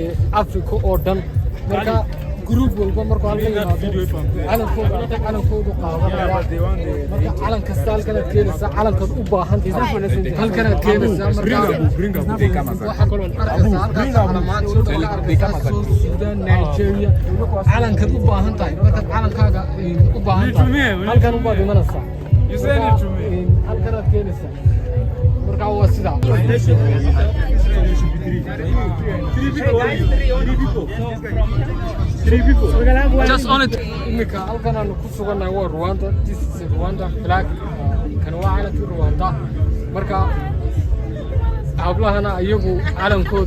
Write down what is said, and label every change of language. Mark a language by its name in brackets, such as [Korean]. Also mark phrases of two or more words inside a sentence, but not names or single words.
[Somali] Africa oo dhan marka group walba markuu halkan yimaado calankoodu qaadanaya marka calan kasta halkan aad keenaysaa calankaad u baahan tahay halkan aad keenaysaa marka waxa kaloo arkaysaa halkaas calamaanta Sudan Nigeria calankaad u baahan tahay marka calankaaga u baahan tahay halkan u baad imanaysaa [English] You send it to me. [Somali] halkan aad keenaysaa marka waa sida [English] Just on it. [Somali] imika halkan aanu ku suganahay waa Rwanda. [English] This is Rwanda flag. [Somali] Kan waa calanka Rwanda marka hablahana ayagu calankooda